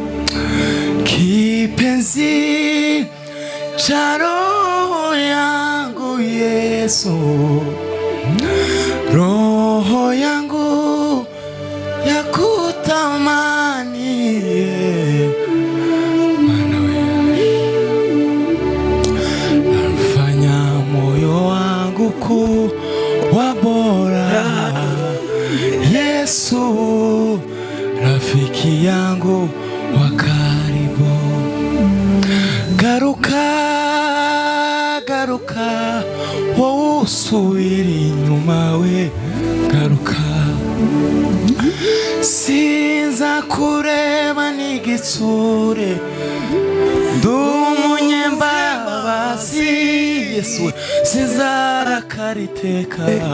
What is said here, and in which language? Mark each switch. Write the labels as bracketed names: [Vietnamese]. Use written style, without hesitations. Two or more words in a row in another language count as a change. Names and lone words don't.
[Swahili] Kipenzi cha roho yangu Yesu, roho yangu ya kutamani, maana alifanya moyo wangu kuwa bora. Yesu, rafiki yangu wa karibu. [Kinyarwanda] Garuka wowe usubira inyuma we, garuka. Sinza kureba n'igitsure, ndumunyembabazi Yesu, sinzarakariteka.